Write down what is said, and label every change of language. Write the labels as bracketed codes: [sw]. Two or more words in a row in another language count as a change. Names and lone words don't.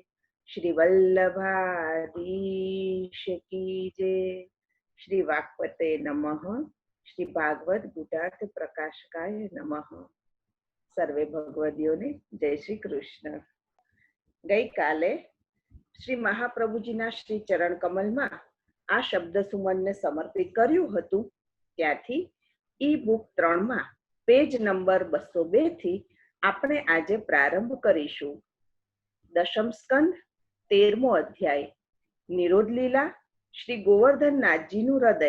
[hi] श्री वल्लभाधीश की जय। [sa] श्री वाक्पते नमः। श्री भागवत गुटार्थ प्रकाशकाय नमः। [gu] સર્વે ભગવદીઓને જય શ્રી કૃષ્ણ। ગઈ કાલે શ્રી મહાપ્રભુજીના શ્રી ચરણ કમલમાં આ શબ્દ સુમનને સમર્પિત કર્યું હતું, ત્યાંથી ઈ બુક 3માં પેજ નંબર 202 થી આપણે આજે પ્રારંભ કરીશું. દશમ સ્કંદ 13મો અધ્યાય, નિરોધ લીલા, શ્રી ગોવર્ધનનાથજીનું હૃદય.